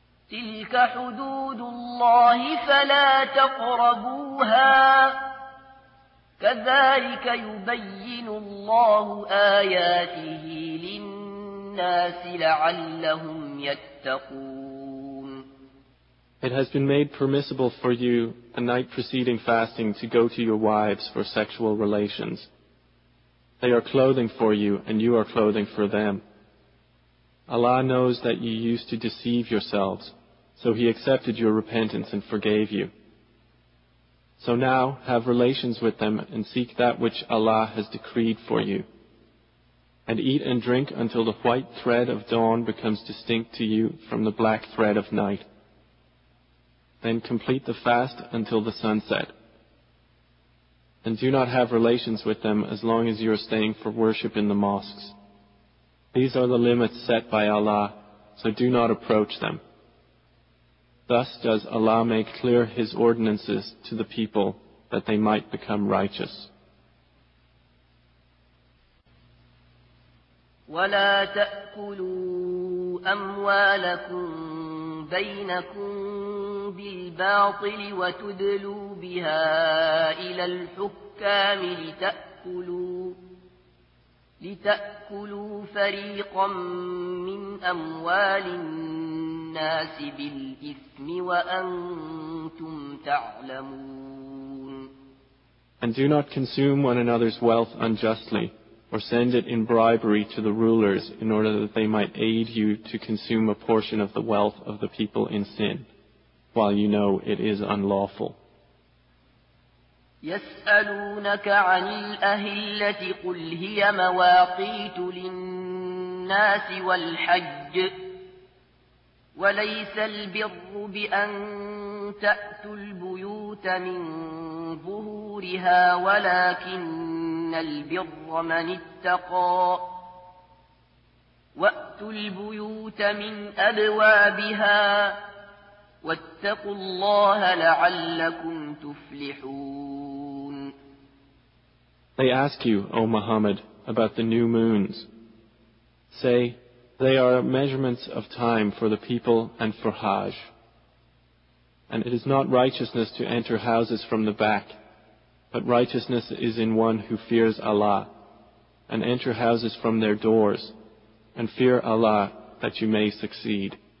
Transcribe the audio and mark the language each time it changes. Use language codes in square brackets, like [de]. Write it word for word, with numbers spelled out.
[ar] تلك حدود الله فلا تقربوها كذلك يبين الله آياته للناس لعلهم يتقون. [en] It has been made permissible for you the night preceding fasting to go to your wives for sexual relations. They are clothing for you and you are clothing for them. Allah knows that you used to deceive yourselves, so He accepted your repentance and forgave you. So now have relations with them and seek that which Allah has decreed for you. And eat and drink until the white thread of dawn becomes distinct to you from the black thread of night. Then complete the fast until the sunset. And do not have relations with them as long as you are staying for worship in the mosques. These are the limits set by Allah, so do not approach them. Thus does Allah make clear His ordinances to the people that they might become righteous. [ar] وَلَا تَأْكُلُوا أَمْوَالَكُمْ بَيْنَكُمْ بِالْبَاطِلِ وَتُدْلُوا بِهَا إِلَى الْحُكَّامِ لِتَأْكُلُوا لتأكلوا فريقا من أموال الناس بالإثم وأنتم تعلمون. [en] And do not consume one another's wealth unjustly, or send it in bribery to the rulers in order that they might aid you to consume a portion of the wealth of the people in sin, while you know it is unlawful. [ar] يسألونك عن الأهلة قل هي مواقيت للناس والحج وليس البر بأن تأتوا البيوت من ظهورها ولكن البر من اتقى وأتوا البيوت من أبوابها واتقوا الله لعلكم تفلحون. [en] They ask you, O Muhammad, about the new moons. Say, they are measurements of time for the people and for Hajj. And it is not righteousness to enter houses from the back, but righteousness is in one who fears Allah, and enter houses from their doors, and fear Allah that you may succeed.